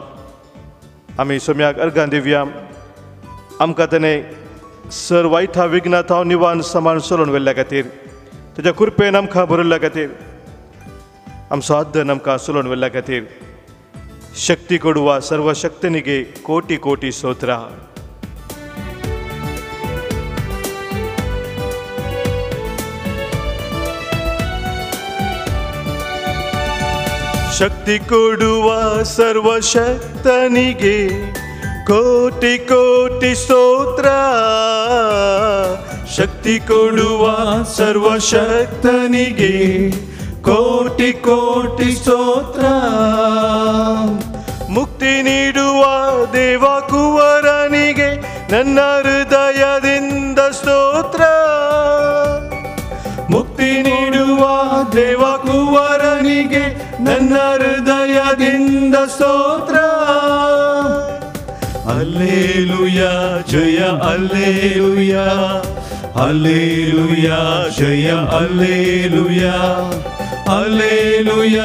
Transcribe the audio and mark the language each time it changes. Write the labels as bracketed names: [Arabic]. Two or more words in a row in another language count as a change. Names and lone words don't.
[Konkani] आमी सोम्याक अर्घां दिवया। आमकां ताणें सर वायटा विघ्नांत हांव निवान सांबाळून चलोवन व्हेल्ल्या खातीर, तेज्या कृपेन आमकां भरिल्ल्या खातीर, आमचो आदन आमकां चलोवन व्हेल्ल्या खातीर [Kannada] ಶಕ್ತಿ ಕೊಡುವ ಸರ್ವ ಶಕ್ತನಿಗೆ ಕೋಟಿ ಕೋಟಿ ಸ್ತೋತ್ರ। ಶಕ್ತಿ ಕೊಡುವ ಸರ್ವಶಕ್ತನಿಗೆ ಕೋಟಿ ಕೋಟಿ ಸ್ತೋತ್ರ, ಶಕ್ತಿ ಕೊಡುವ ಸರ್ವಶಕ್ತನಿಗೆ ಕೋಟಿ ಕೋಟಿ ಸ್ತೋತ್ರ, ಮುಕ್ತಿ ನೀಡುವ ದೇವ ಕುವರನಿಗೆ ನನ್ನ ಹೃದಯದಿಂದ ಸ್ತೋತ್ರ, ಮುಕ್ತಿ ನೀಡುವ ದೇವ ಕುವರನಿಗೆ ನನ್ನ ಹೃದಯದಿಂದ ಸ್ತೋತ್ರ। ಹಲ್ಲೆಲೂಯಾ ಜಯ ಹಲ್ಲೆಲೂಯಾ, ಹಲ್ಲೆಲೂಯಾ ಜಯ ಹಲ್ಲೆಲೂಯಾ, ಹಲ್ಲೆಲೂಯಾ